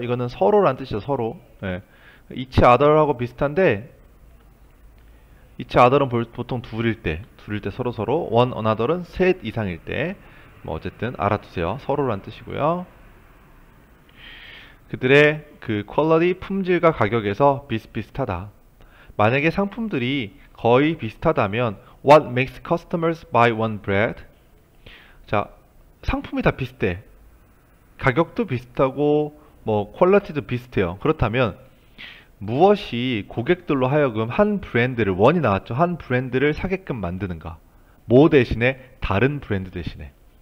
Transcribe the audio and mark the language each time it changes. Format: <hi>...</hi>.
<ko>이거는 서로란 뜻이죠. 서로. 예. each other하고 비슷한데 each other은 보통 둘일 때 서로 one another은 셋 이상일 때 뭐 어쨌든 알아두세요. 서로란 뜻이고요. 그들의 그 퀄리티, 품질과 가격에서 비슷비슷하다. 만약에 상품들이 거의 비슷하다면</ko> <en>What makes customers buy one brand?</en> <ko>자, 상품이 다 비슷해. 가격도 비슷하고 뭐 퀄리티도 비슷해요. 그렇다면 무엇이 고객들로 하여금 한 브랜드를, 원이 나왔죠. 한 브랜드를 사게끔 만드는가? 뭐 대신에? 다른 브랜드 대신에.</ko>